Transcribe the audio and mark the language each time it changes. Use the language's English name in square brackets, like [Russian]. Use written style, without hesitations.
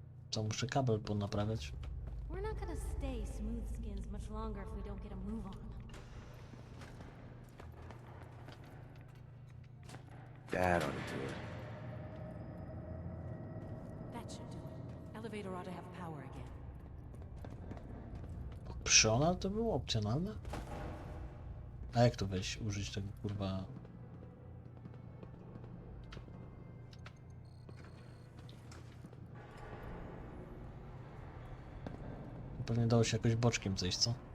[Polish] Co, muszę kabel ponaprawiać? [English] We're not gonna stay smooth skins much longer if we don't get a move on. Dad ought to do it. That should do it. Elevator ought to have power again. [Polish] Optional to było opcjonalne? A jak to wejść, użyć tego kurwa... Pewnie dało się jakoś boczkiem zejść, co?